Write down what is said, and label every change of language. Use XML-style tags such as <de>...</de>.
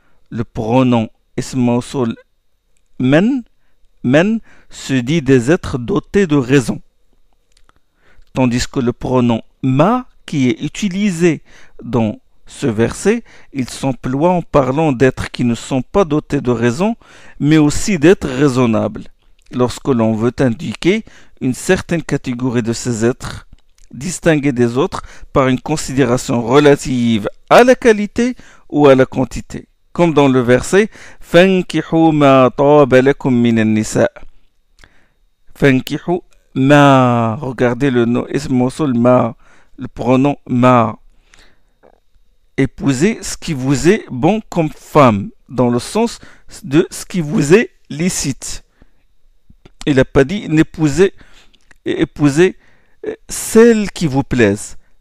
<fr>Le pronom ism mawsoul man se dit des êtres dotés de raison, tandis que le pronom ma qui est utilisé dans ce verset, il s'emploie en parlant d'êtres qui ne sont pas dotés de raison, mais aussi d'êtres raisonnables. Lorsque l'on veut indiquer une certaine catégorie de ces êtres, distingués des autres par une considération relative à la qualité ou à la quantité. Comme dans le verset</fr> <ar>فَانْكِحُوا مَا طَابَ لَكُم مِّنَ النِّسَاءِ. فَانْكِحُوا ma.</ar> <fr>Regardez le nom ism mawsoul ma, le pronom ma. Épousez ce qui vous est bon comme femme, dans le sens de ce qui vous est licite. Il n'a pas dit épousez celle qui vous plaise.</fr>